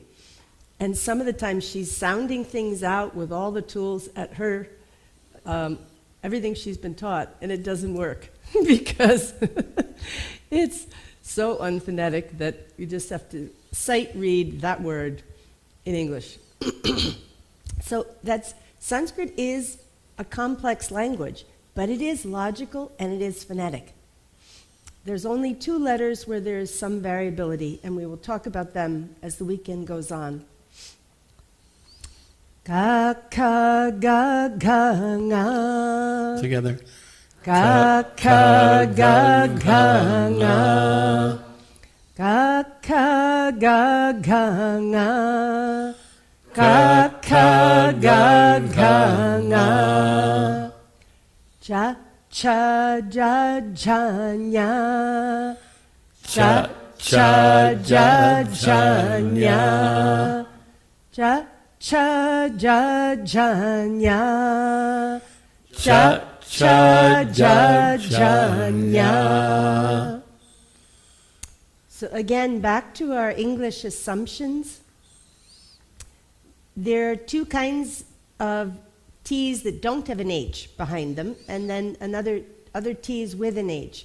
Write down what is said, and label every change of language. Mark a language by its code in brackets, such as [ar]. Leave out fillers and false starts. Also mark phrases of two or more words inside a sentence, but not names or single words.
[en] And some of the time she's sounding things out with all the tools at her, everything she's been taught, and it doesn't work because it's so unphonetic that you just have to sight read that word in English. So Sanskrit is a complex language, but it is logical and it is phonetic. There's only 2 letters where there is some variability, and we will talk about them as the weekend goes on. [sa] Ka, ka, ga, ga, nga. [en] Together. [sa] Ka, ka, ga, ga, nga. Ka, ka, ga, ga, nga. Ka, ka, ga, ga, nga. Cha, cha, ja, ja, nya. Cha, cha, ja, ja, nya. Cha, cha, ja, ja, nya. Cha, cha, ja, ja, nya. [en] So again, back to our English assumptions. There are 2 kinds of T's that don't have an H behind them, and then other T's with an H.